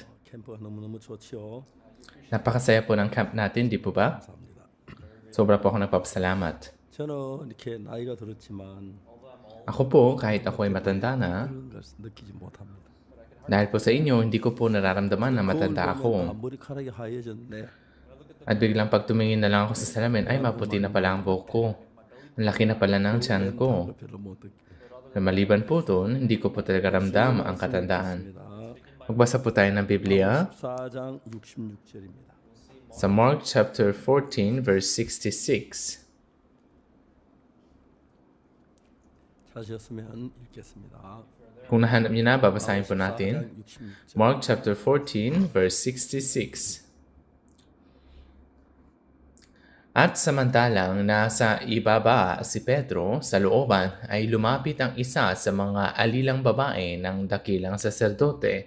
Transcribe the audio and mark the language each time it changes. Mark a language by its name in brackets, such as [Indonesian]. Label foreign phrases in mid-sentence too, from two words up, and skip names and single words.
[Korean] 캠프가 너무너무 좋지요. [Filipino] Napakasaya po ng camp natin, di po ba? Sobra po ako nagpapasalamat. [Korean] 저는 이렇게 나이가 들었지만 [Filipino] Ako po, kahit ako ay matanda na, [Korean] 그런 것을 느끼지 못합니다. [Filipino] dahil po sa inyo, hindi ko po nararamdaman na matanda ako. [Korean] 머리카락이 하얘졌네. [Filipino] At biglang pag tumingin na lang ako sa salamin, ay maputi na pala ang buhok ko. Ang laki na pala ng tiyan ko. [Korean] 별로 못 느끼. [Filipino] Na maliban po doon, hindi ko po talaga ramdam ang katandaan. Magbasa po tayo ng Biblia [Korean] 14장 66절입니다. [Filipino] sa [English] Mark chapter 14 verse 66. [Korean] 찾으셨으면 읽겠습니다. [Filipino] Kung nahanap niyo na, babasahin po natin. [English] Mark chapter 14 verse 66. [Filipino] At samantalang nasa ibaba si Pedro sa looban ay lumapit ang isa sa mga alilang babae ng dakilang saserdote.